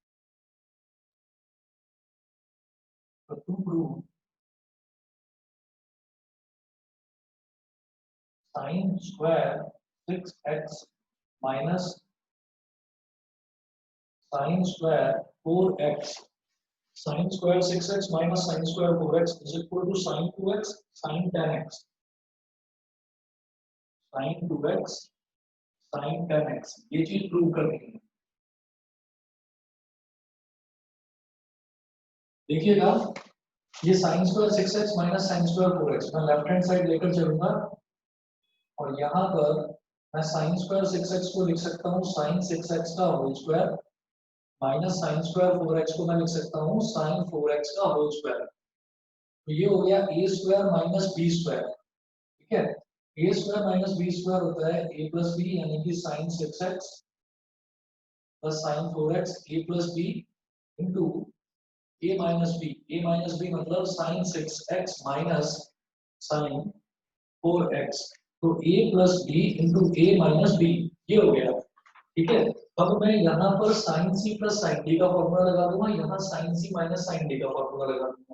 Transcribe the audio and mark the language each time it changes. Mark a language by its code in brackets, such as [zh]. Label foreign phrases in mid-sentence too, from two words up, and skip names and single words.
[en] तो to prove sin square 6x minus sin square 4x, sin square 6x minus sin square 4x is equal to sin 2x sin 10x, sin 2x sin 10x। [hi] ये चीज प्रूव करनी है। देखिएगा ये [en] sin square 6x minus sin square 4x [hi] मैं [en] left hand side [hi] लेकर चलूंगा और यहाँ पर मैं [en] sin square 6x [hi] को लिख सकता हूँ sin 6x का [en] whole square [hi] माइनस [en] sin square 4x [hi] को मैं लिख सकता हूँ sin 4x का [en] whole square. [hi] तो ये हो गया [en] a square minus b square. [hi] ठीक है, [en] a square minus b square [hi] होता है [en] a plus b, [hi] यानी कि [en] sin 6x plus sin 4x a plus b into a minus b [hi] मतलब [en] sin 6x minus sin 4x. [hi] तो [en] a plus b into a minus b [hi] ये हो गया। ठीक है, अब मैं यहाँ पर [en] sin c plus sin d [hi] का फॉर्मूला लगा दूंगा, यहाँ [en] sin c minus sin d [hi] का फॉर्मूला लगा दूंगा।